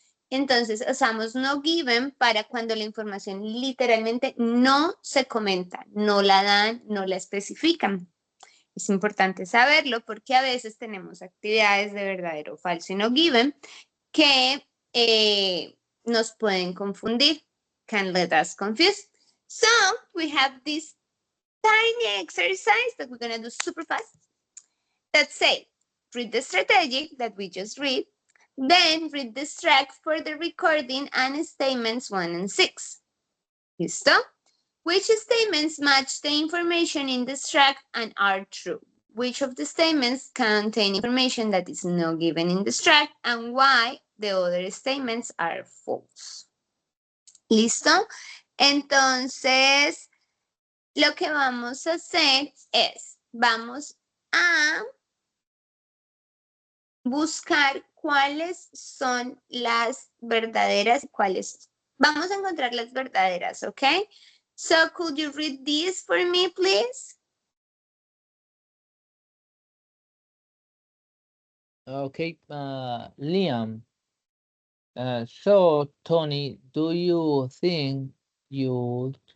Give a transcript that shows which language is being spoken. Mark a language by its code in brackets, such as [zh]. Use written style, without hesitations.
[es] Entonces, usamos no given para cuando la información literalmente no se comenta, no la dan, no la especifican. Es importante saberlo porque a veces tenemos actividades de verdadero o falso y no given que nos pueden confundir. [en] Can let us confuse. So, we have this tiny exercise that we're going to do super fast. Let's say, read the strategy that we just read. Then read the track for the recording and statements 1 and 6. [es] ¿Listo? [en] Which statements match the information in the track and are true? Which of the statements contain information that is not given in the track and why the other statements are false? [es] ¿Listo? Entonces, lo que vamos a hacer es, vamos a buscar cuáles son las verdaderas y cuáles. Vamos a encontrar las verdaderas, ¿ok? [en] So, could you read this for me, please? Okay, Liam. So, Tony, do you think you